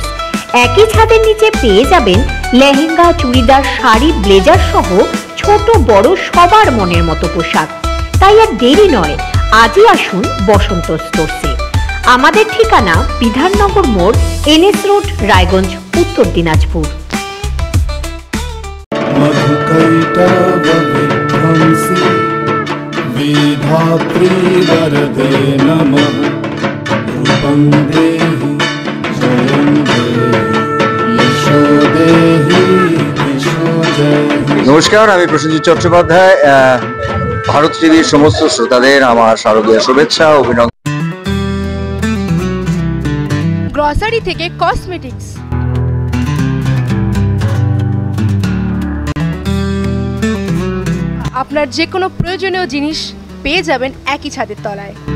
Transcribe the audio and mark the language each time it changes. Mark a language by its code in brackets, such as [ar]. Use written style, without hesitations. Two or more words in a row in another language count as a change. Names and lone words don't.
[bn] একই ছাদের নিচে পেয়ে যাবেন লেহেঙ্গা, চুড়িদার, শাড়ি, ব্লেজার সহ ছোট বড় সবার মনের মতো পোশাক। তাই আর দেরি নয়, আজই আসুন বসন্ত স্টোর্সে। আমাদের ঠিকানা বিধাননগর মোড়, NS রোড, রায়গঞ্জ, উত্তর দিনাজপুর। [sa] विधात्री वरदे नमः रूपं देहि जयं देहि यशो देहि यशो देहि। [bn] নমস্কার, আমি প্রসেনজিৎ চট্টোপাধ্যায়। ভারত টিভির সমস্ত শ্রোতাদের আমার শারদীয় শুভেচ্ছা ও অভিনন্দন। গ্রসারি থেকে কসমেটিক্স, আপনার যে কোনো প্রয়োজনীয় জিনিস পেয়ে যাবেন একই ছাদের তলায়।